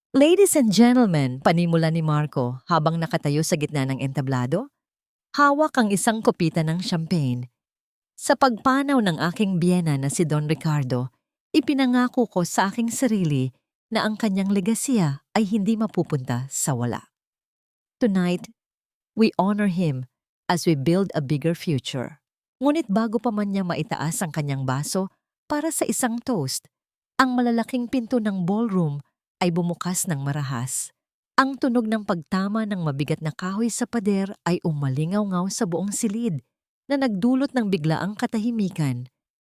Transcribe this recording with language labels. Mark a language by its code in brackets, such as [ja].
[en] "Ladies and gentlemen," [tl] panimula ni Marco habang nakatayo sa gitna ng entablado. Hawak ang isang kopita ng champagne. "Sa pagpanaw ng aking biyena na si Don Ricardo, ipinangako ko sa aking sarili na ang kanyang legasiya ay hindi mapupunta sa wala. [en] Tonight, we honor him as we build a bigger future." [tl] Ngunit bago pa man niya maitaas ang kanyang baso para sa isang toast, ang malalaking pinto ng ballroom ay bumukas ng marahas. Ang tunog ng pagtama ng mabigat na kahoy sa pader ay umalingaw-ngaw sa buong silid na nagdulot ng biglaang katahimikan.